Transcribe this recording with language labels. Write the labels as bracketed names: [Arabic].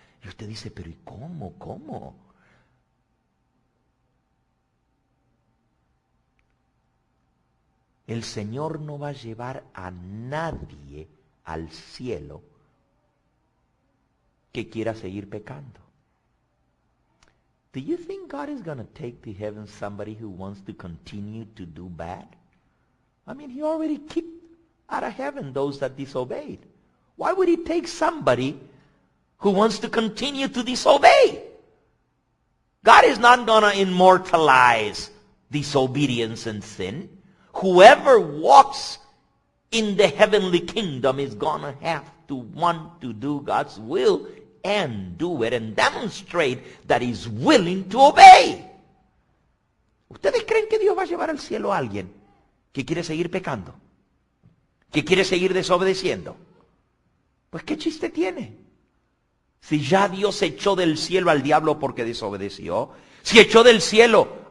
[Spanish] Y usted dice, pero ¿y cómo? ¿Cómo? El Señor no va a llevar a nadie al cielo que quiera seguir pecando. [English] Do you think God is going to take to heaven somebody who wants to continue to do bad? I mean, He already kicked out of heaven those that disobeyed. Why would He take somebody who wants to continue to disobey? God is not going to immortalize disobedience and sin. Whoever walks in the heavenly kingdom is going to have to want to do God's will and do it and demonstrate that he's willing to obey. [Spanish] ¿Ustedes creen que Dios va a llevar al cielo a alguien que quiere seguir pecando? ¿Que quiere seguir desobedeciendo? Pues ¿qué chiste tiene? Si ya Dios echó del cielo al diablo porque desobedeció, si echó del cielo